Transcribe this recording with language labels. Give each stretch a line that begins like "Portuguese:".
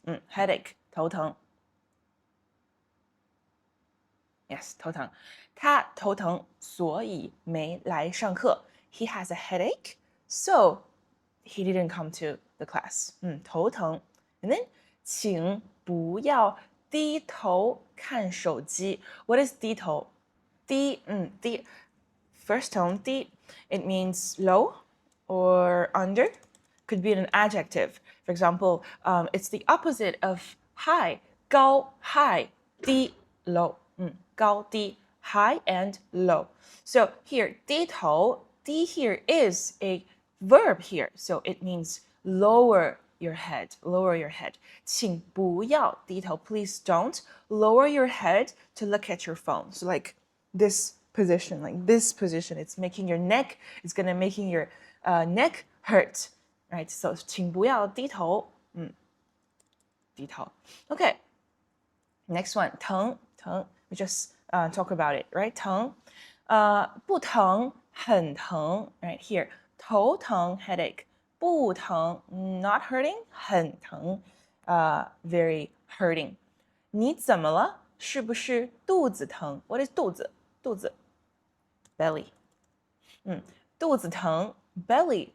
English: Headache 头疼。
Chinese: Yes, 头疼。他头疼，所以没来上课。
English: He has a headache, so he didn't come to the class.
Chinese: 头疼。
English: And then
Chinese: 请不要低头看手机。
English: What is 低头？低，first tone 低 it means low or under. Could be an adjective. For example, it's the opposite of high. 高 high, 低 low. 高低 high and low. So here 低头 低 here is a verb here. So it means lower your head. Lower your head.
Chinese: 请不要低头.
English: Please don't lower your head to look at your phone. So like this position, like this position, it's making your neck, it's gonna making your neck hurt. Right? So
Chinese: 请不要低头.
English: 低头.Okay. Next one. 疼 We just talk about it, right?
Chinese: 疼不疼很疼 right here.
English: 头疼 headache. 不疼 not hurting 很疼 very hurting.
Chinese: 你怎么了？是不是肚子疼？
English: What is
Chinese: 肚子？
English: 肚子 belly. 肚子疼 belly.